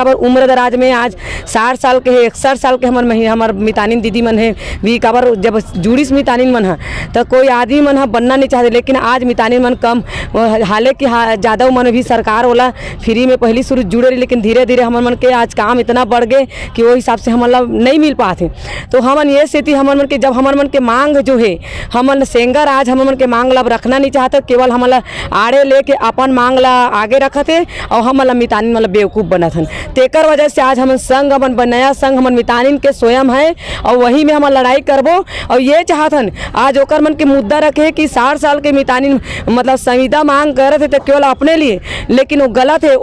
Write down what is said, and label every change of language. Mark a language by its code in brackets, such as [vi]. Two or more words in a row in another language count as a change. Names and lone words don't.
[hne] काबर उम्र दराज में आज 60 साल के है, 61 साल के हमार मितानिन दीदी मन है भी, काबर जब जुड़ीस मितानिन मन है तो कोई आदमी मन है बनना नहीं चाहते, लेकिन आज मितानिन मन कम, हालांकि ज़्यादा मन भी सरकार वाला फ्री में पहली शुरू जुड़े रही, लेकिन धीरे धीरे हमन मन के आज काम इतना बढ़ गए कि वो हिसाब से हमन नहीं मिल पाते। तो हमन ये स्थिति हमन मन के, जब हमन मन के मांग जो है, हमन सेंगर आज हमन मन के मांग ला रखना नहीं चाहते, केवल हमन ला आड़े लेके अपन मांग ला वाला आगे रखा थे और हम वाला मितानिन वाला बेवकूफ़ बना था। तेकर वजह से आज हम संघ हमन नया संघ हमन मितानिन के स्वयं है और वही में हम लड़ाई करबो और ये चाहतन आज ओकर मन के मुद्दा रखे कि 60 साल के मितानिन मतलब संविदा मांग करे थे तो केवल अपने लिए, लेकिन वो गलत है।